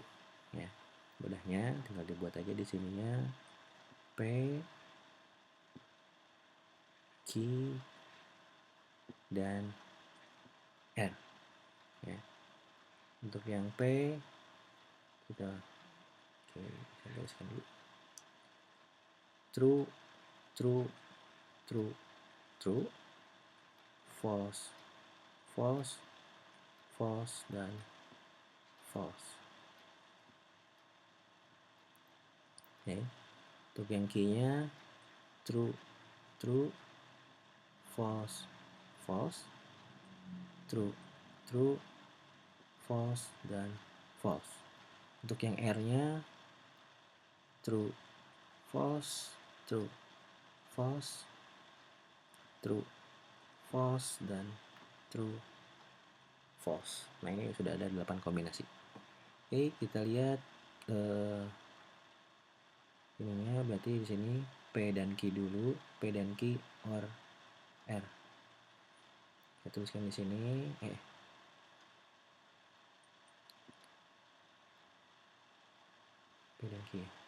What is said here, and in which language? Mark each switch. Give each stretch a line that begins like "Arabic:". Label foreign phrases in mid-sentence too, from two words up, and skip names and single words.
Indonesian: Ya, mudahnya tinggal dibuat aja di sininya P Q dan R. Ya. Untuk yang P kita gariskan dulu.
English: True, true, true, true, false, false, false,
Indonesian: dan false. Oke. Untuk yang Q-nya
English: true, true, false, false, true, true, false,
Indonesian: dan false. Untuk yang R-nya
English: true, false, true, false, true, false,
Indonesian: dan
English: true, false.
Indonesian: Nah, ini sudah ada 8 kombinasi. Oke, kita lihat ininya, berarti di sini P dan Q dulu, P dan Q or R. Kita tuliskan di sini P dan Q.